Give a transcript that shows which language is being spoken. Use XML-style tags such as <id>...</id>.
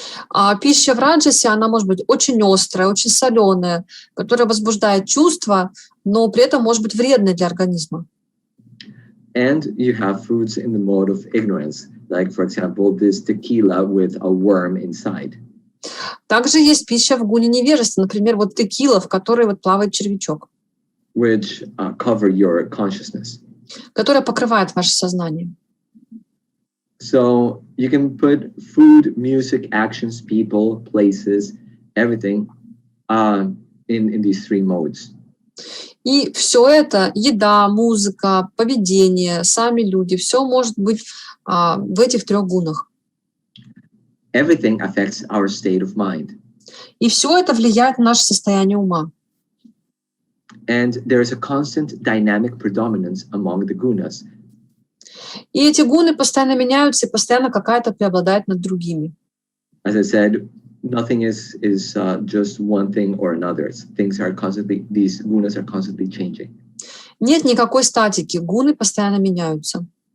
<ru>А пища в раджасе, она может быть очень острая, очень соленая, которая возбуждает чувства, но при этом может быть вредной для организма.</ru> <en>And you have foods in the mode of ignorance, like, for example, this tequila with a worm inside.</en> <ru>Также есть пища в гуне невежества, например, вот текила, в которой плавает червячок.</ru> <en>Which cover your consciousness.</en> <ru>Которая покрывает ваше сознание.</ru> <en>So you can put food, music, actions, people, places, everything in these three modes.</en> <ru>И все это, еда, музыка, поведение, сами люди, все может быть в этих трех гунах.</ru> <en>Everything affects our state of mind.</en> <ru>И все это влияет на наше состояние ума.</ru> <en>And there is a constant dynamic predominance among the gunas.</en> <ru>И эти гуны постоянно меняются, и постоянно какая-то преобладает над другими.</ru> <en>As I said, nothing is just one thing or another. These gunas are constantly changing.</en> <ru>Нет никакой статики, гуны постоянно меняются.</ru>